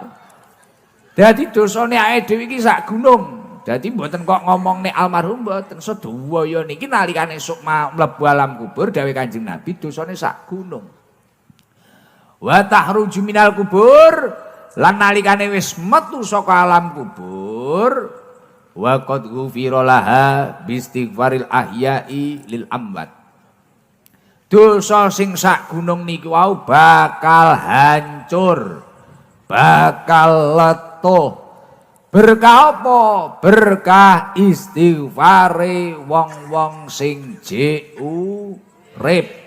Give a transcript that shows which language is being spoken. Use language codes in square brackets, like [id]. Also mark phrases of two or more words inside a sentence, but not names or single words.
[jv] Dadi dosane awake dhewe iki sak gunung. Dadi mboten kok ngomong nek almarhum mboten sedaya niki nalikane esuk mlebu alam kubur dawuh Kanjeng Nabi dosane sak gunung. [ar] وتخرج من القبور [jv] lan nalikane wis metu saka alam kubur [ar] وقد غفر لها باستغفار الأحياء للأموات. [jv] Dosa sing sak gunung niki wau bakal hancur, bakal letuh. Berkah apa? Berkah istighfare wong-wong sing jek urip.